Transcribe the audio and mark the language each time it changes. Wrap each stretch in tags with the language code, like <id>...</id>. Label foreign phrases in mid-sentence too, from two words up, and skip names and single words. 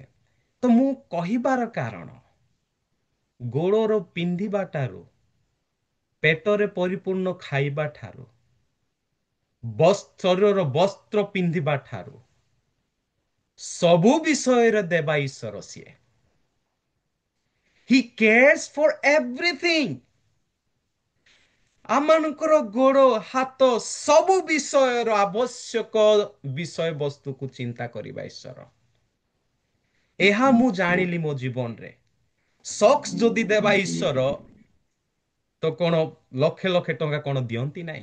<or>ତ ମୁଁ କହିବାର କାରଣ, ଗୋଡ଼ର ପିନ୍ଧିବା ଠାରୁ, ପେଟରେ ପରିପୂର୍ଣ୍ଣ ଖାଇବା ଠାରୁ, ଶରୀରର ବସ୍ତ୍ର ପିନ୍ଧିବା ଠାରୁ, ସବୁ ବିଷୟରେ ଦେବା ଈଶ୍ୱର ସିଏ।</or> <en>He cares for everything.</en> <or>ଆମମାନଙ୍କର ଗୋଡ଼ ହାତ ସବୁ ବିଷୟର ଆବଶ୍ୟକ ବିଷୟବସ୍ତୁକୁ ଚିନ୍ତା କରିବା ଈଶ୍ୱର। ଏହା ମୁଁ ଜାଣିଲି ମୋ ଜୀବନରେ। ସକ୍ସ ଯଦି ଦେବା ଈଶ୍ୱର ତ କଣ ଲକ୍ଷେ ଲକ୍ଷେ ଟଙ୍କା କଣ ଦିଅନ୍ତି ନାହିଁ?</or>